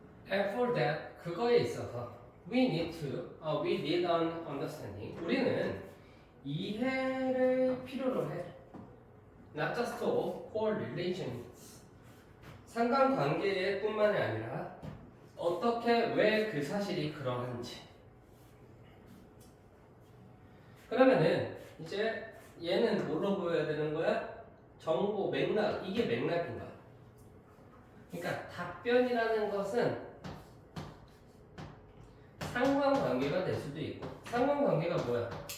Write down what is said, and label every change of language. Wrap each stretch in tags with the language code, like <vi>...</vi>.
<en>And for that,</en> <ko>그거에 있어서</ko> <en>we need an understanding.</en> <ko>우리는 이해를 필요로 해.</ko> <en>Not just of correlations.</en> <ko>상관관계에 뿐만이 아니라 어떻게 왜 그 사실이 그러한지. 그러면은 이제 얘는 뭘로 보여야 되는 거야? 정보, 맥락. 이게 맥락인 거야. 그러니까 답변이라는 것은 상관관계가 될 수도 있고 상관관계가 뭐야?</ko>